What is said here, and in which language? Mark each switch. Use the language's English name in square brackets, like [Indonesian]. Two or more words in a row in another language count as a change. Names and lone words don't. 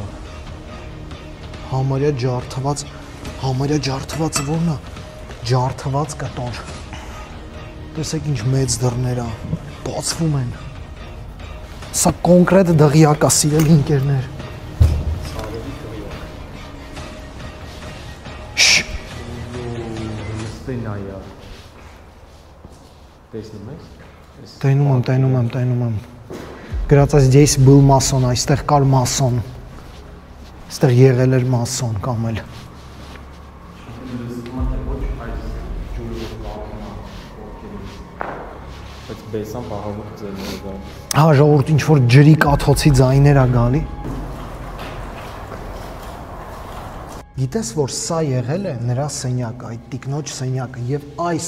[Armenian] Համարյա ջարդվածը որն է։ Ջարդված կտոր։ Տեսեք ինչ մեծ դռներ է, բացվում են։ Սա կոնկրետ դղյակ է, սիրելի ընկերներ։ Տեսնում եմ։ Գրած այս [Russian] здесь был масон, [Armenian] այստեղ կար մասոն։ Այստեղ եղել էր մասոն կամ էլ։ Բեսան պահավոր ձևեր գա։ Հա, ժողովուրդ ինչ որ ջրի կաթոցի ձայներ է գալի։ Գիտես որ սա եղել է նրա սենյակը, այդ տիկնոջ սենյակը եւ այս